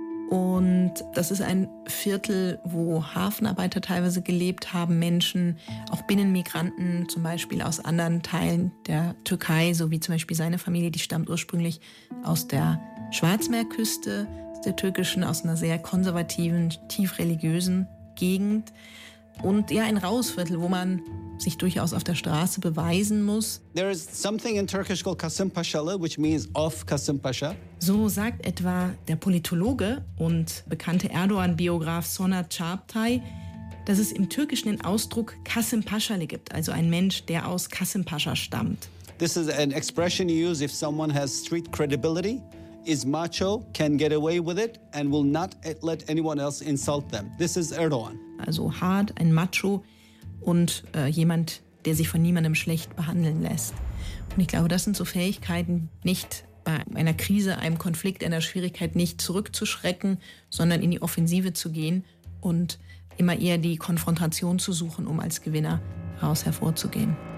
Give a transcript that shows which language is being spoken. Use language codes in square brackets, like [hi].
[de] Und das ist ein Viertel, wo Hafenarbeiter teilweise gelebt haben, Menschen, auch Binnenmigranten, zum Beispiel aus anderen Teilen der Türkei, so wie zum Beispiel seine Familie, die stammt ursprünglich aus der Schwarzmeerküste, aus der türkischen, aus einer sehr konservativen, tief religiösen Gegend. Und ja, ein raues Viertel, wo man sich durchaus auf der Straße beweisen muss. [en] There is something in Turkish called Kasımpaşalı, which means of Kasımpaşa. [de] So sagt etwa der Politologe und bekannte Erdogan-Biograf Sonat Çağatay, dass es im Türkischen den Ausdruck Kasımpaşalı gibt, also ein Mensch, der aus Kasımpaşa stammt. [en] This is an expression you use if someone has street credibility, is macho, can get away with it and will not let anyone else insult them. This is Erdogan. [de] Also hart, ein Macho und jemand, der sich von niemandem schlecht behandeln lässt. Und ich glaube, das sind so Fähigkeiten, nicht bei einer Krise, einem Konflikt, einer Schwierigkeit nicht zurückzuschrecken, sondern in die Offensive zu gehen und immer eher die Konfrontation zu suchen, um als Gewinner raus hervorzugehen.